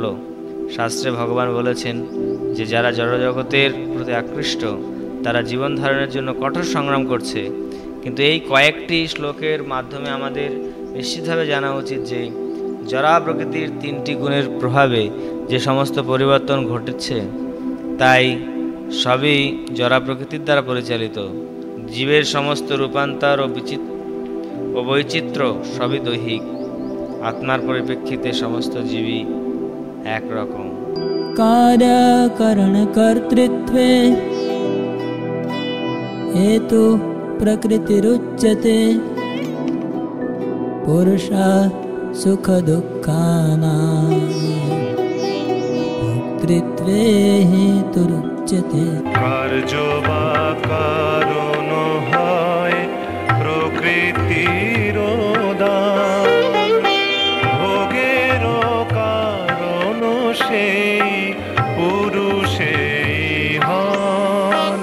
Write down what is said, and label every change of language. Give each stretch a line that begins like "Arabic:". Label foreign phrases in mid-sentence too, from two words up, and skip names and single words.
Bangla: শাস্ত্রে ভগবান বলেছেন যে যারা জড়জগতের প্রতি আকৃষ্ট তারা জীবন ধারণের জন্য কঠোর সংগ্রাম করছে, কিন্তু এই কয়েকটি শ্লোকের মাধ্যমে আমাদের নিশ্চিতভাবে জানা উচিত যে জড়া প্রকৃতির তিনটি গুণের প্রভাবে যে সমস্ত পরিবর্তন ঘটেছে তাই সবই জড়া প্রকৃতির দ্বারা পরিচালিত। জীবের সমস্ত রূপান্তর ও বৈচিত্র্য সবই দৈহিক। আত্মার পরিপ্রেক্ষিতে সমস্ত জীবই একরকম।
Sanskrit: कार्यकरण कर्तृत्वे हेतु प्रकृतिरुच्यते पुरुषा सुख दुःखानां भोक्तृत्वे हेतुरुच्यते।
Bangla: কার্য বা কারণ হয় প্রকৃতির দান, ভোগের কারণ সেই পুরুষেই হন।